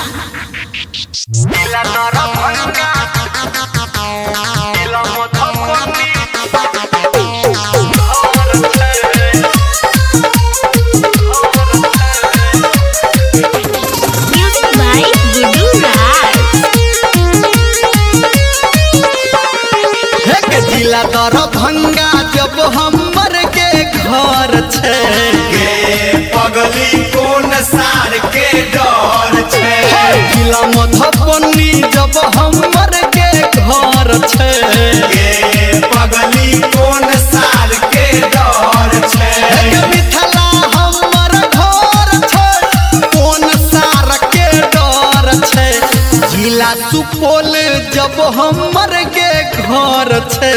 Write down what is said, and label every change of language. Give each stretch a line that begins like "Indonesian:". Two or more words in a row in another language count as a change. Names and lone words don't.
English: Music by Gudu Raj.
Maithili: हे जिला दरभंगा जब हमर के घर छे गे पगली कोन सार के डर छे जिला मधुबनी जब हमर के घर छे गे पगली कोन सार के डर छे हे मिथिला हमर घर छे कोन सार के डर छे जिला सुपौल जब हमर के घर छे